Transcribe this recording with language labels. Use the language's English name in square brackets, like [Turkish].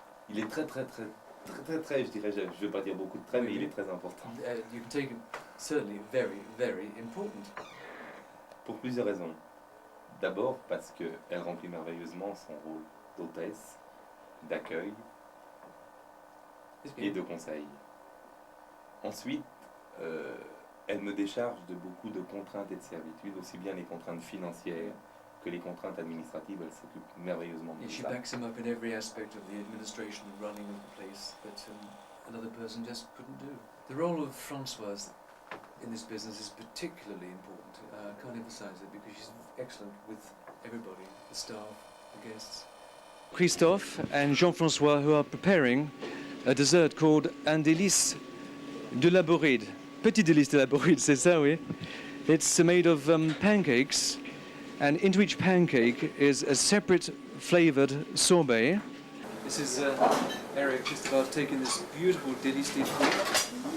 [French] Il est très, je dirais, je ne vais pas dire beaucoup de traits, mais il est très important. [English] You can take it certainly very, very important. [French] Pour plusieurs raisons. D'abord parce qu'elle remplit merveilleusement son rôle d'hôtesse, d'accueil et de conseil. Ensuite, elle me décharge de beaucoup de contraintes et de servitudes, aussi bien les contraintes financières que les contraintes administratives. Elle s'occupe merveilleusement de [English] She [French] ça. [English] backs him up in every aspect of the administration and running of the place that another person just couldn't do. The role of Françoise in this business is particularly important. I can't emphasize it because she's excellent with everybody, the staff, the guests. Christophe and Jean-François, who are preparing a dessert called [French] un délice de la Boride. Petit délice de la Boride, c'est ça, oui. [English] It's made of pancakes, and into each pancake is a separate flavoured sorbet. This is Eric just about taking this beautiful [French] délice de fruits.